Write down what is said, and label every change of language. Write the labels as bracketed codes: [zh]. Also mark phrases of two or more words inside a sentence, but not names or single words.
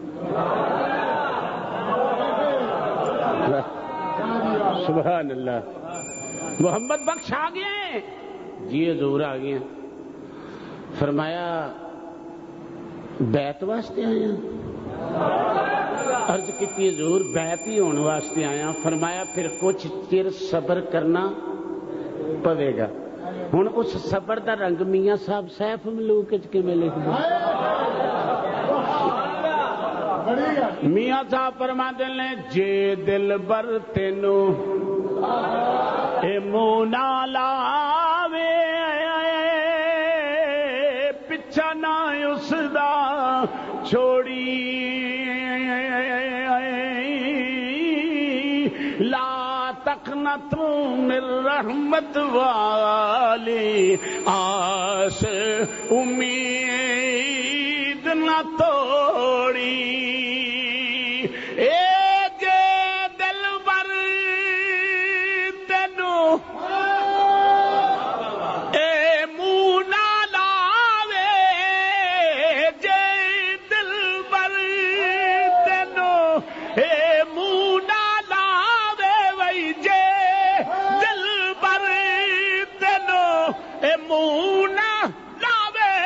[pa] سبحان اللہ محمد بخش آ گئے جی حضور آ گئے فرمایا بیعت واسطے آیا عرض کی حضور بیعت ہی ہونے واسطے آیا فرمایا پھر کچھ چر صبر کرنا پوے گا ہن اس صبر دا رنگ میاں صاحب سیف ملوک کے میں لکھ دیں میاں صاحب فرما دے جے دل بر تینو اے مونا لاوے پچھا نہ اس دا چھوڑی [ar] لا تقنطوا من رحمت [pa] والی آس امید نہ توڑی اے جے دل بر تینو اے منہ نہ لاوے جے دل بر تینو اے منہ نہ لاوے وئی جے دل بر تینو اے منہ نہ لاوے